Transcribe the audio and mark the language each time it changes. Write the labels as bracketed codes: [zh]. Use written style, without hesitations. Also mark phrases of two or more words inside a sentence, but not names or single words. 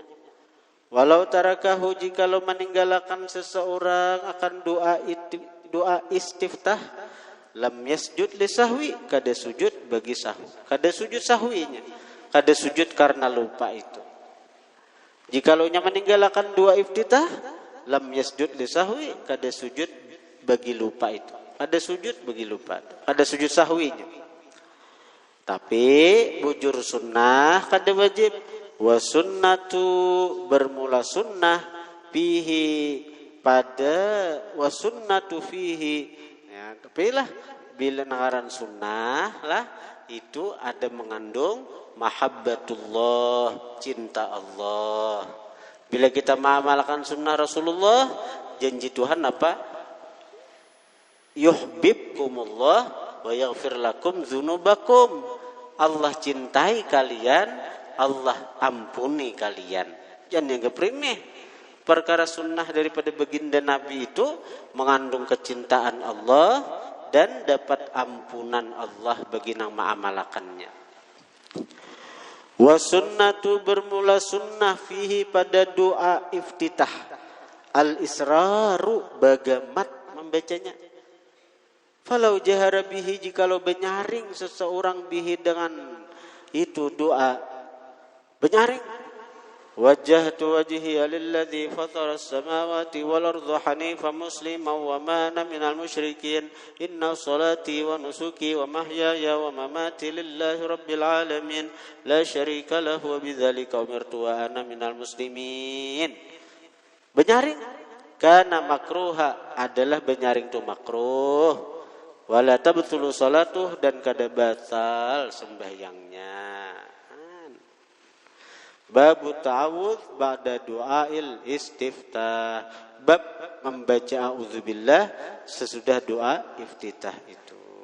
[ar] ولو تركه [bjn] jikalau meninggalkan seseorang akan doa istiftah [ar] لم يسجد للسهو [bjn] kada sujud bagi sahwi, kada sujud sahwinya, kada sujud karena lupa itu. Jikalau nya meninggalkan doa iftitah [ar] لم يسجد للسهو [bjn] kada sujud bagi lupa itu, kada sujud bagi lupa, kada sujud sahwinya. Tapi bujur sunnah kada wajib. [ar] وسنة [bjn] bermula sunnah fihi pada [ar] وسنة فيه يا, [bjn] kepilah bila ngaran sunnah lah itu ada mengandung mahabbatullah, cinta Allah. Bila kita mengamalkan sunnah Rasulullah, janji Tuhan apa? [ar] يحببكم الله ويغفر لكم ذنوبكم. [bjn] Allah cintai kalian, Allah ampuni kalian. Jangan yang kepremeh. Perkara sunnah daripada baginda Nabi itu mengandung kecintaan Allah dan dapat ampunan Allah bagi yang mengamalkannya. [ar] وسنة [bjn] bermula sunnah fihi pada doa iftitah. Al-israru bagamat membacanya. [ar] فلو جهر به [bjn] jikalau benyaring seseorang bihi dengan itu doa benyaring. [ar] وجهت وجهي للذي فطر السماوات والأرض حنيفا مسلما وما أنا من المشركين. إن صلاتي ونسكي ومحياي ومماتي لله رب العالمين لا شريك له وبذلك أمرت وأنا من المسلمين. [bjn] Benyaring [ar] كان مكروها [bjn] adalah benyaring itu makruh. [ar] ولا تبطل صلاته [bjn] dan kada batal sembahyangnya. [ar] باب التعوذ بعد دعاء الاستفتاح. [bjn] Bab membaca a'udzubillah sesudah doa iftitah itu.